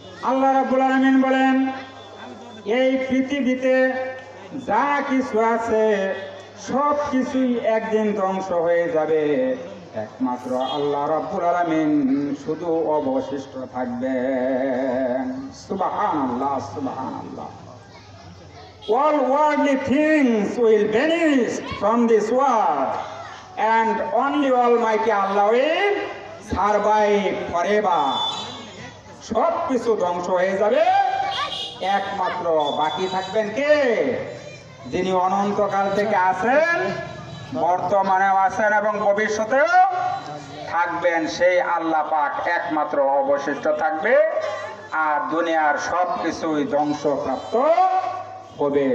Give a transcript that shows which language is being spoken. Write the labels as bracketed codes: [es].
[bn] আল্লাহ রাব্বুল আলামিন বলেন, এই পৃথিবীতে যা কিছু আছে সব কিছুই একদিন ধ্বংস হয়ে যাবে, একমাত্র আল্লাহ রাব্বুল আলামিন শুধু অবশিষ্ট থাকবেন। সুবহানাল্লাহ, সুবহানাল্লাহ। [en] All worldly things will vanish from this world and only Almighty Allah will survive forever. [bn] সব কিছু ধ্বংস হয়ে যাবে, একমাত্র বাকি থাকবেন কে? যিনি অনন্তকাল থেকে আছেন, বর্তমানেও আছেন এবং ভবিষ্যতেও থাকবেন, সেই আল্লাহ পাক একমাত্র অবশিষ্ট থাকবে, আর দুনিয়ার সব কিছুই ধ্বংসপ্রাপ্ত হবে।